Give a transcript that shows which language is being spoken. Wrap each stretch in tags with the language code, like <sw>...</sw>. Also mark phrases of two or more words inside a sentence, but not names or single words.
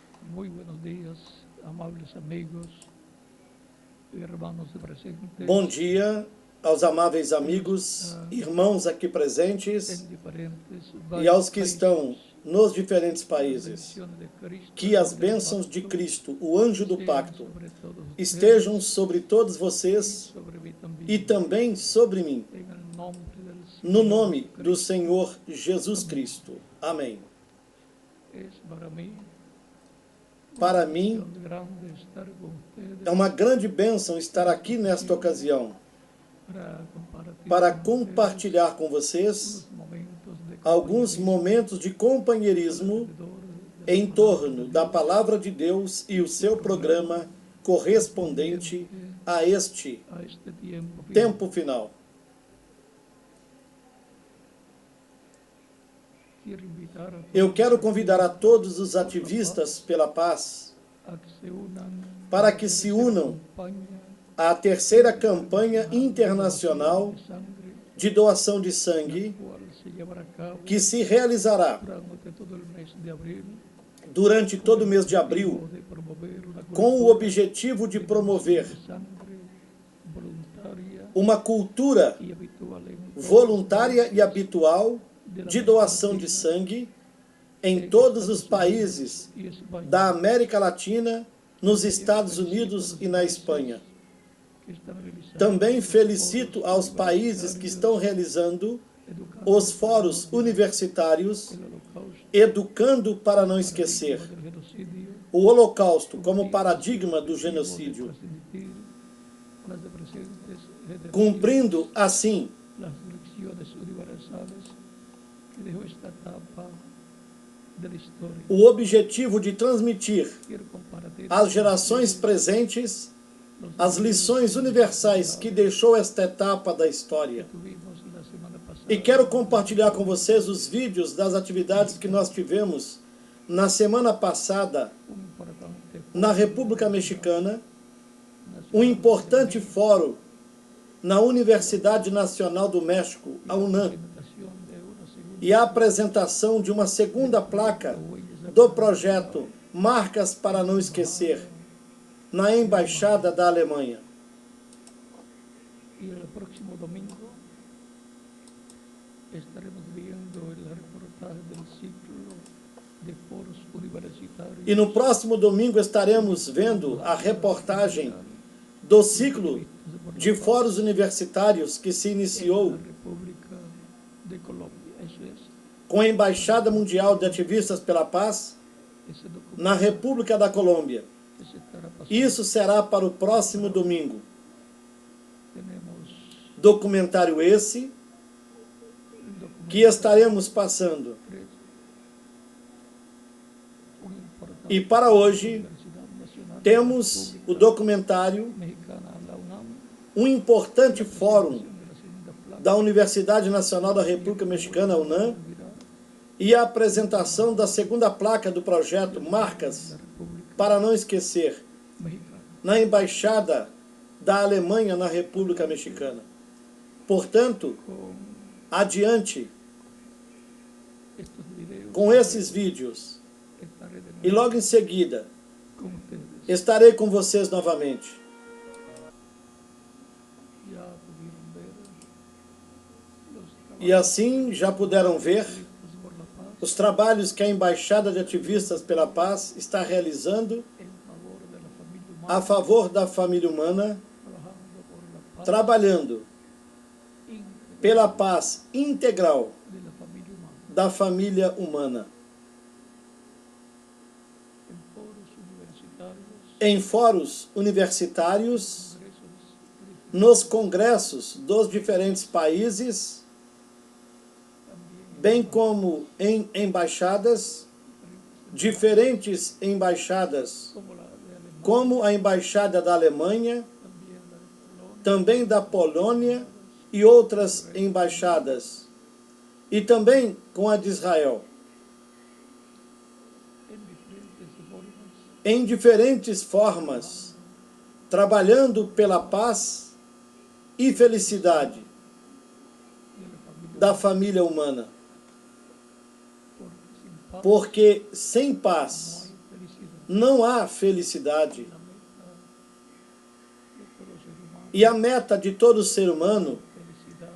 <es>Muy buenos días, amables amigos</es> <pt>e irmãos</pt> <es>presentes</es> <pt>Bom dia aos amáveis amigos, em irmãos aqui presentes</pt> <es>diferentes</es> <pt>e aos que</pt> <es>países.</es> <pt>estão nos diferentes</pt> <es>A</es> <pt>países.</pt> <es>bendición de Cristo,</es> <pt>Que as</pt> <es>el</es> <pt>bênçãos de</pt> <es>pacto,</es> <pt>Cristo, o anjo do</pt> <es>sean</es> <pt>pacto,</pt> <es>sobre todos</es> <pt>estejam</pt> <es>ustedes</es> <pt>sobre todos</pt> <es>y</es> <pt>vocês</pt> <es>sobre mí también.</es> <pt>e também sobre mim,</pt> <es>En el nombre del</es> <pt>no</pt> <es>Señor</es> <pt>nome do</pt> <es>Cristo.</es> <pt>Senhor Jesus Cristo. Amém.</pt> <es>Es para mí</es> <pt>Para</pt> <es>una</es> <pt>mim,</pt> <es>bendición grande estar con ustedes</es> <pt>é uma grande bênção estar aqui nesta ocasião para compartilhar com vocês alguns momentos de companheirismo em torno da Palavra de Deus e o seu programa correspondente a este</pt> <es>a este tiempo final.</es> <pt>tempo final.</pt> <es>Quiero invitar a</es> <pt>Eu quero</pt> <es>todos</es> <pt>convidar a todos os ativistas pela paz</pt> <es>a que se unan</es> <pt>para que se unam à terceira campanha internacional</pt> <es>de sangre,</es> <pt>de doação de sangue</pt> <es>cual se llevará a cabo</es> <pt>que se realizará</pt> <es>durante todo el mes de abril</es> <pt>durante todo o mês de abril,</pt> <es>de promover una</es> <pt>com o</pt> <es>cultura</es> <pt>objetivo de promover</pt> <es>de sangre voluntaria</es> <pt>uma cultura</pt> <es>y habitual en</es> <pt>voluntária e habitual de doação de sangue em todos os países</pt> <es>y España,</es> <pt>da América Latina, nos Estados Unidos e na Espanha.</pt> <es>que están realizando</es> <pt>Também felicito aos países que estão realizando os fóruns universitários,</pt> <es>el holocausto</es> <pt>educando para não esquecer</pt> <es>del genocidio,</es> <pt>o Holocausto como paradigma do genocídio,</pt> <es>transmitir a las presentes generaciones</es> <pt>cumprindo assim</pt> <es>las lecciones universales que dejó esta etapa de la historia.</es> <pt>o objetivo de transmitir</pt> <es>Quiero compartir</es> <pt>às gerações presentes as lições universais que deixou esta etapa da história.</pt> <es>tuvimos la semana pasada</es> <pt>E quero compartilhar com vocês os vídeos das atividades que nós tivemos na semana passada</pt> <es>un importante</es> <pt>na República Mexicana, um importante fórum na Universidade Nacional do México, a UNAM,</pt> <es>presentación de una segunda</es> <pt>e a apresentação de uma segunda placa do projeto Marcas para Não Esquecer, na Embaixada da Alemanha.</pt> <es>y el próximo domingo estaremos viendo el reportaje del ciclo de foros universitarios</es> <pt>E no próximo domingo estaremos vendo a reportagem do ciclo de fóruns universitários que se iniciou</pt> <es>en la República de Colombia. Eso es,</es> <pt>com a Embaixada Mundial de Ativistas pela Paz</pt> <es>ese documento</es> <pt>na República da Colômbia.</pt> <es>que se estará pasando.</es> <pt>Isso será para o próximo domingo.</pt> <es>Tenemos</es> <pt>Documentário esse</pt> <es>el documento</es> <pt>que estaremos passando.</pt> <es>un importante</es> <pt>E para hoje</pt> <es>Universidad Nacional</es> <pt>temos o documentário</pt> <es>Mexicana, la UNAM,</es> <pt>um importante fórum</pt> <es>de la segunda placa</es> <pt>da Universidade Nacional da República Mexicana, UNAM, e a apresentação da segunda placa do projeto Marcas para Não Esquecer,</pt> <es>mexicana.</es> <pt>na Embaixada da Alemanha na República Mexicana. Portanto,</pt> <es>Con</es> <pt>adiante</pt> <es>estos videos</es> <pt>com esses vídeos</pt> <es>estaré de</es> <pt>e</pt> <es>nuevo</es> <pt>logo em seguida</pt> <es>con ustedes.</es> <pt>estarei com vocês novamente.</pt> <es>Ya pudieron ver los</es> <pt>E assim já puderam ver</pt> <es>trabajos por la paz</es> <pt>os trabalhos que a Embaixada de Ativistas pela Paz está realizando</pt> <es>en favor de la familia humana,</es> <pt>a favor da família humana,</pt> <es>trabajando por la paz</es> <pt>trabalhando</pt> <es>íntegra</es> <pt>pela paz integral</pt> <es>de la familia humana</es> <pt>da família humana.</pt> <es>en foros universitarios,</es> <pt>Em fóruns universitários,</pt> <es>congresos,</es> <pt>nos congressos dos diferentes países, bem como em embaixadas, diferentes embaixadas,</pt> <es>como la de Alemania,</es> <pt>como a Embaixada da Alemanha,</pt> <es>también la de Polonia,</es> <pt>também da Polônia e outras embaixadas, e também com a de Israel,</pt> <es>en diferentes formas,</es> <pt>em diferentes formas, trabalhando pela paz e felicidade</pt> <es>de la familia,</es> <pt>da família humana.</pt> <es>porque sin paz</es> <pt>Porque sem paz não há felicidade.</pt> <es>La meta de todo ser humano,</es> <pt>E a meta de todo ser humano</pt> <es>felicidad</es>